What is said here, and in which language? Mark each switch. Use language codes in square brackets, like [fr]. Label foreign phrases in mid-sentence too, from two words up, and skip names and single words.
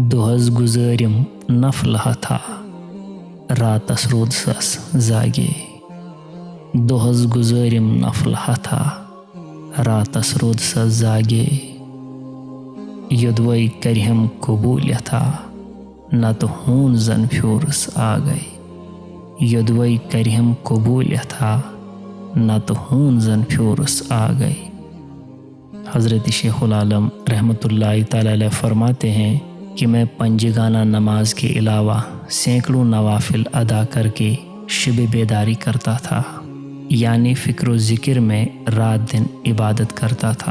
[ks] دۄہس گُزٲرِم نفل ہتھا راتس روٗد سس زاگے دۄہس گُزٲرِم نفل ہتھا راتس روٗد سس زاگے یوٚدوَے کرِہم قبوٗلیتھا نتہٕ ہوٗن زن پھیوٗرس آگے یوٚدوَے کرِہم قبوٗلیتھا نتہٕ ہوٗن زن پھیوٗرس آگے۔ [ur] حضرت شیخ العالم [ar] رحمۃ اللہ تعالیٰ علیہ [ur] فرماتے ہیں کہ میں پنجگانہ نماز کے علاوہ سینکڑوں نوافل ادا کر کے شب بیداری کرتا تھا، یعنی فکر و ذکر میں رات دن عبادت کرتا تھا۔